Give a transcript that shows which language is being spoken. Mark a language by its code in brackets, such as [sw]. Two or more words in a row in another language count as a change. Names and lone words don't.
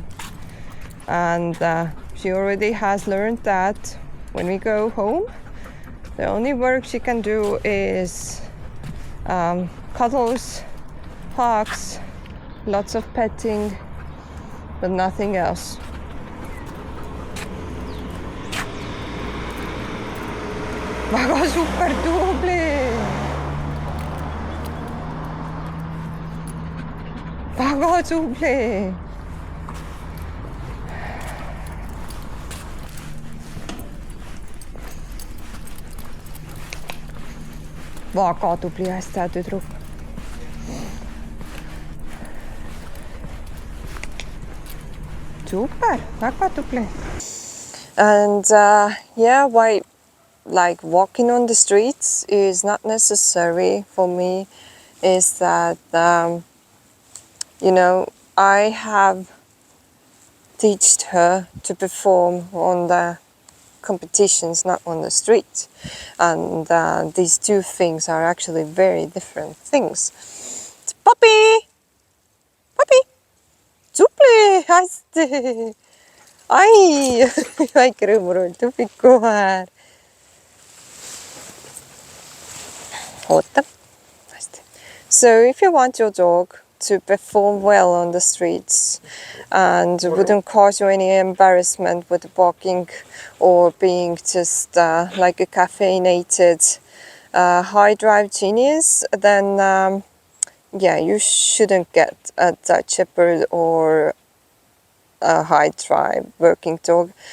[en] And she already has learned that when we go home, the only work she can do is cuddles, hugs, lots of petting, but nothing else. [et] Väga super tubli! Väga tubli! Väga tubli, hästi hea tüdruk. Super, väga tubli. [en] And yeah, why like walking on the streets is not necessary for me is that, you know, I have taught her to perform on the competitions, not on the street. And these two things are actually very different things. Puppy! Puppy! [et] Tupli! Hästi! Ai! Väike rõõmuroll, tupikuväär. Oota. Hästi. [en] So if you want your dog to perform well on the streets and wouldn't cause you any embarrassment with walking or being just like a caffeinated high drive genius, then yeah, you shouldn't get a Dutch Shepherd or a high drive working dog.